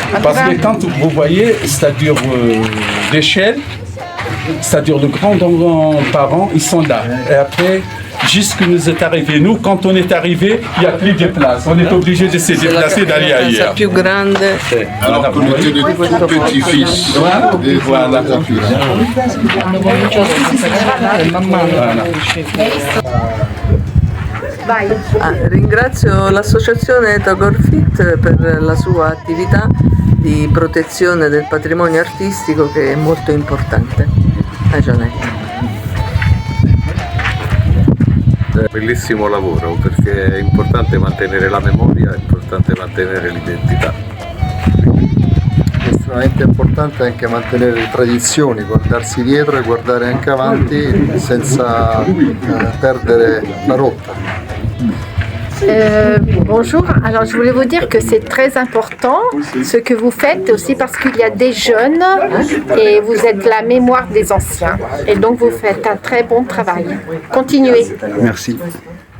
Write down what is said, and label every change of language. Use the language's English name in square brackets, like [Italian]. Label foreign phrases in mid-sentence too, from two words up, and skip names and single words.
[French] Parce que quand vous voyez, c'est-à-dire l'échelle, c'est-à-dire le grands-parents, ils sont là. Et après, jusqu'à nous est arrivé, nous, quand on est arrivé, il n'y a plus de place. On est obligé de se déplacer, d'aller ailleurs. [Italian] più grande. [French] Alors qu'on était des tout petits-fils. Voilà. Et Voilà. [Italian] Ringrazio l'associazione Tagorfit per la sua attività di protezione del patrimonio artistico che è molto importante a Gianetto. Bellissimo lavoro perché è importante mantenere la memoria, è importante mantenere l'identità. È estremamente importante anche mantenere le tradizioni, guardarsi dietro e guardare anche avanti senza perdere la rotta. [French] Bonjour, alors je voulais vous dire que c'est très important ce que vous faites aussi parce qu'il y a des jeunes et vous êtes la mémoire des anciens et donc vous faites un très bon travail. Continuez. Merci.